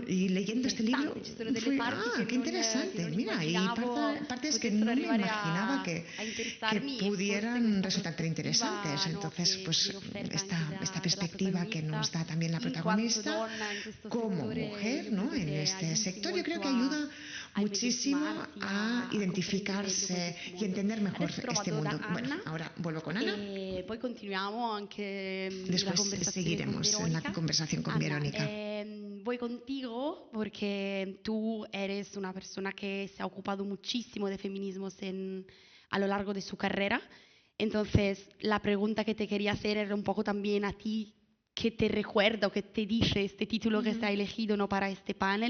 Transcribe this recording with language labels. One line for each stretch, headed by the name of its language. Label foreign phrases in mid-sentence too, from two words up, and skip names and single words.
Spanish: Y leyendo este libro fui, qué interesante, mira, y partes que no me imaginaba que pudieran resultar tan interesantes. Entonces, pues esta perspectiva que nos da también la protagonista como mujer, ¿no? En este sector, yo creo que ayuda muchísimo a identificarse y entender mejor este mundo. Bueno, ahora vuelvo con Ana.
Italian: Poi continuiamo anche
Spanish: Después seguiremos en la conversación con Verónica. Voy contigo porque tú eres una persona que se ha ocupado muchísimo de feminismos a lo largo de su carrera. Entonces, la pregunta que te quería hacer era un poco también a ti, ¿qué te recuerda o qué te dice este título que se ha elegido, ¿no?, para este panel?